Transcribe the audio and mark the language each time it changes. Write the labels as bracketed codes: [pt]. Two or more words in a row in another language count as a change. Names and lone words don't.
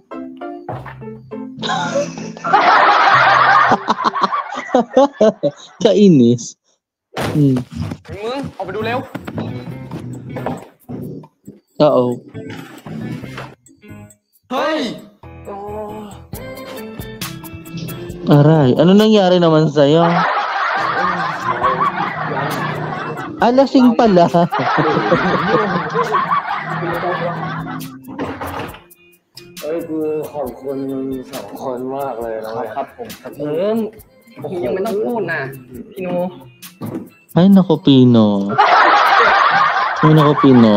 [tl] Kainis. [th] มึงออกไปดูเร็ว [tl] Oo. [th] เฮ้ย [tl] Aray, ano nangyari naman sa'yo? Lasing pala. [th] เฮ้ยกูขอบคุณสองคนมากเลยนะครับผม ยังไม่ต้องพูดนะพี่นู [tl] Ay, naku, Pino. Ay, naku, Pino.